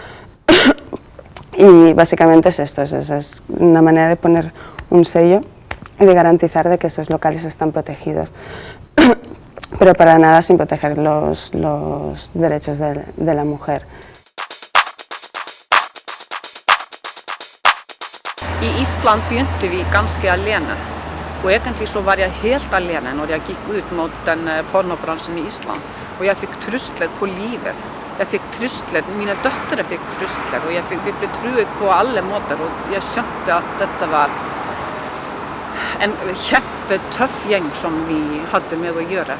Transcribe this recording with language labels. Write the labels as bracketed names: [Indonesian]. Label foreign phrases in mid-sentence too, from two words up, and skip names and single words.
[Spanish] Y básicamente es esto, es una manera de poner un sello y de garantizar de que esos locales están protegidos, pero para nada sin proteger los derechos de la mujer. [Norwegian] Í Ísland begynte vi ganske alene, og egentlig så var jeg helt alene når jeg gikk ut mot den pornobransjen i Ísland, og jeg fikk trusler på livet. Jeg fikk trusler, mine døtre fikk trusler, og vi ble truet på alle måter, og jeg skjønte at dette var en kjempetøff gjeng som vi hadde med å gjøre.